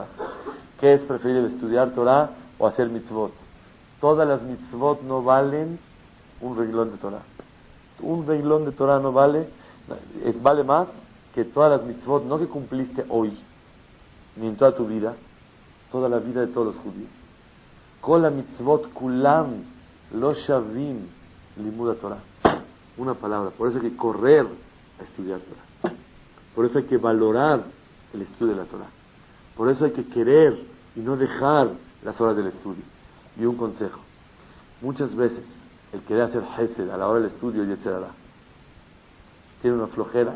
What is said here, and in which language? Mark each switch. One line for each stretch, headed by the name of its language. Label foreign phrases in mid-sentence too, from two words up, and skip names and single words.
Spanish: ¿Qué es preferible, estudiar Torah o hacer mitzvot? Todas las mitzvot no valen un reglón de Torah. Un reglón de Torah no vale, vale más que todas las mitzvot, no que cumpliste hoy, ni en toda tu vida, toda la vida de todos los judíos.
Hebrew: כל המצוות כולם לא שווים לימוד תורה.
Spanish: Una palabra. Por eso hay que correr a estudiar Torah. Por eso hay que valorar el estudio de la Torah. Por eso hay que querer y no dejar las horas del estudio. Y un consejo. Muchas veces el querer hacer hesed a la hora del estudio y etcétera tiene una flojera.